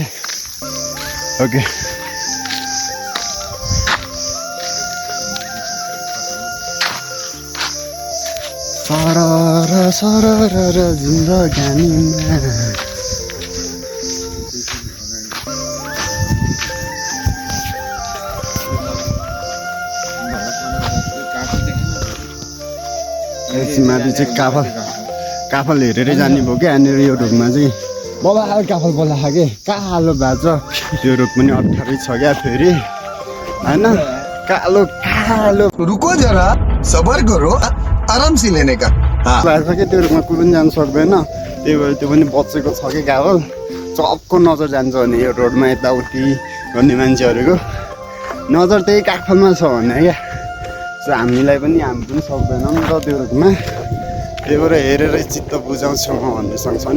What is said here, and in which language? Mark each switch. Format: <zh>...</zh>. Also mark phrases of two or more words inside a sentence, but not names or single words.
<ne>ओके, सरर सरर जिन्दगानीमा माथि चाहिँ काफल हेरेरै जाने भयो क्या। यहाँनिर यो रुखमा चाहिँ बबाल काफल बोलाएको के कालो भएको छ। त्यो रुख पनि 18 छ क्या फेरि होइन, कालो कालो।</ne> <hi>रुको जरा सबर करो, आराम से लेने का।</hi> <ne>भएको क्या त्यो रुखमा कुनै पनि जानु सक्दैन। त्यही भएर त्यो पनि बचेको छ कि काफल। चक्को नजर जान्छ भने यो रोडमा यताउति गर्ने मान्छेहरूको नजर त्यही काफलमा छ भने क्या। सो हामी पनि सक्दैनौँ नि त त्यो रुखमा। त्यही भएर हेरेरै चित्त बुझाउँछु म भन्ने सँग छ नि।</ne>